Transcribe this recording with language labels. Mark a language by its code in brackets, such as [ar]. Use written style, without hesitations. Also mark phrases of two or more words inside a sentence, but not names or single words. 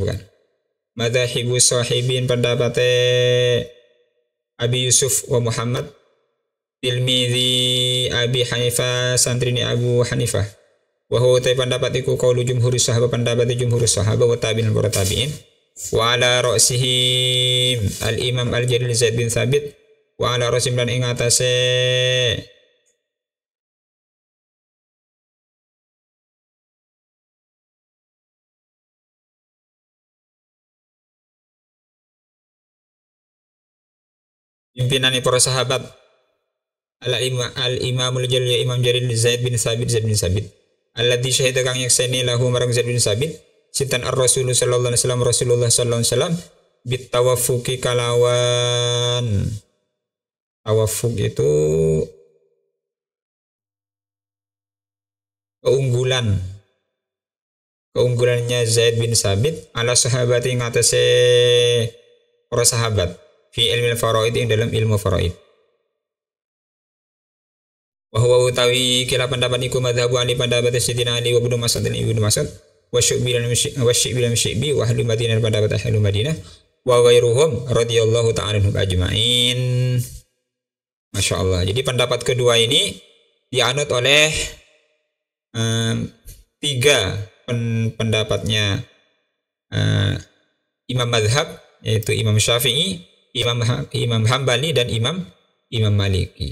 [ar] مذهب الصاحبين pendapat أبي يوسف و محمد تلميذي أبي حنيفة santrini أبو حنيفة و هو [jv] pendapat iku [ar] قول جمهور الصحابة pendapat جمهور الصحابة و التابعين para التابعين و على رأسهم الإمام الجليل زيد بن ثابت و على رأسهم [jv] lan ing atase [id] pimpinan para sahabat [ar] الإمام الجليل إمام جليل زيد بن ثابت الذي شهد [jv] kang yakseni [ar] له [jv] marang Zaid bin Sabit sinten [ar] الرسول صلى الله عليه وسلم رسول الله صلى الله عليه وسلم بتفوقه [jv] kalawan tawaffuq itu [id] keunggulannya Zaid bin Sabit [ar] على الصحابة [jv] ngatasi para sahabat [ar] في علم الفرائض [id] ing dalam ilmu faraid. [ar] وهو [jv] utawi kila pendapat iku [ar] مذهب علي pendapat سيدنا علي و ابن مسعود dan ابن مسعود و الشعبي بالشعبي و أهل المدينة pendapat أهل المدينة و غيرهم رضي الله تعالى عنهم أجمعين. ما شاء الله. [id] Jadi pendapat kedua ini dianut oleh tiga pendapatnya Imam Madhab, yaitu Imam Syafi'i, Imam Hambali dan Imam Maliki.